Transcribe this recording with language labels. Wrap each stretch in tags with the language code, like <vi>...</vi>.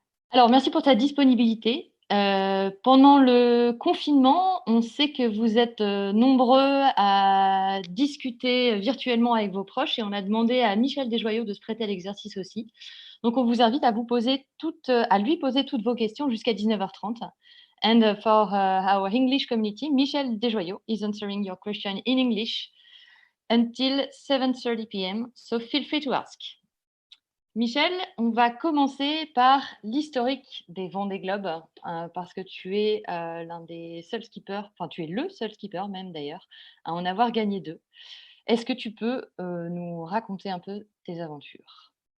<fr>Alors, merci pour ta disponibilité. Pendant le confinement, on sait que vous êtes nombreux à discuter virtuellement avec vos proches et on a demandé à Michel Desjoyaux de se prêter à l'exercice aussi. Donc, on vous invite à lui poser toutes vos questions jusqu'à 19h30.</fr> <en>And for our English community, Michel Desjoyaux is answering your question in English until 7:30 p.m. So feel free to ask.</en> <fr>Michel, on va commencer par l'historique des Vendée Globe, parce que tu es l'un des seuls skippers, enfin tu es le seul skipper même d'ailleurs, à en avoir gagné 2. Est-ce que tu peux nous raconter un peu tes aventures?</fr>